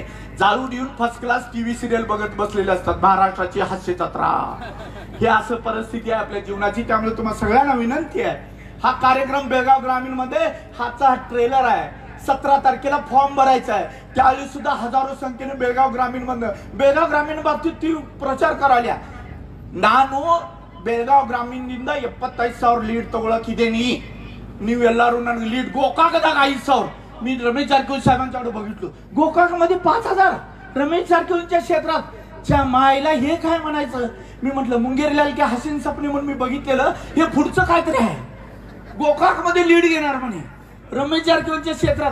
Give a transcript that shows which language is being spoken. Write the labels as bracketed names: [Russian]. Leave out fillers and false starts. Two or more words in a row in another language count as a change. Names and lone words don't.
[Marathi] जाळून येऊन फर्स्ट क्लास टीव्ही सिरियल बघत बसलेले असतात. महाराष्ट्राची हास्य जत्रा. हे असं परिस्थिती आहे आपल्या जीवनाची. त्यामुळे तुम्हाला सगळ्यांना विनंती आहे, हा कार्यक्रम बेळगाव ग्रामीण मध्ये हाचा ट्रेलर आहे. 17 तारखेला फॉर्म भरायचा आहे. त्यावेळी सुद्धा हजारो संख्येने बेळगाव ग्रामीण मधनं, बेळगाव ग्रामीण बाबतीत ती प्रचार करायला. [Kannada] ನಾನು ಬೆಳಗಾವ್ ಗ್ರಾಮೀಣದಿಂದ 75,000 ಲೀಡ್ ತಗೊಳಕಿದ್ದೇನೆ. ನೀವು ಎಲ್ಲರೂ ನನಗೆ ಲೀಡ್. ಗೋಕಾಕದಾಗ 5,000 [Marathi] मी रमेश जारकिहोली साहेबांच्याकडे बघितलो. गोकाक मध्ये 5,000 रमेश जारकिहोलीच्या क्षेत्रात. च्या मायला हे काय म्हणायचं. मी म्हटलं मुंगेरीलाल की हसीन सपने म्हणून मी बघितलेलं, हे पुढचं काहीतरी आहे. गोकाक मध्ये लीड घेणार म्हणे रमेश जारकिहोलीच्या क्षेत्रात.